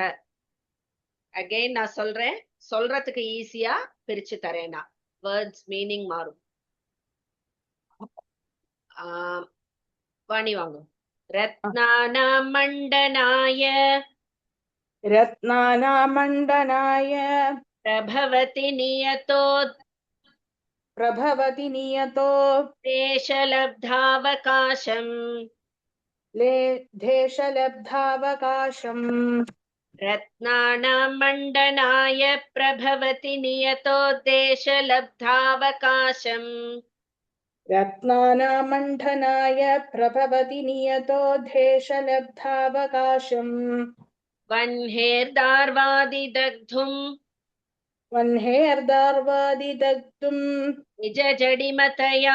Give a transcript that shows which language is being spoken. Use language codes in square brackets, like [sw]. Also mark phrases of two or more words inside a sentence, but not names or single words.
[ta] அகைன் நான் சொல்றேன், சொல்றதுக்கு ஈஸியா பிரிச்சு தரேனா, [en] words meaning [ta] மாறும். வாணி வாங்க. [sa] रत्नानां मण्डनाय रत्नानामण्डनाय प्रभवति नियतो प्रभवति नियतो தேசலப்தாவகாசம். देशलब्धावकाशम् रत्नानां मण्डनाय प्रभवति नियतो देशलब्धावकाशम्. रत्नानामण्डनाय प्रभवति नियतो देशलब्धावकाशम् वह्नेर्दार्वादि दग्धुम् वह्नेर्दार्वादिदग्धुम् निज जडिमतया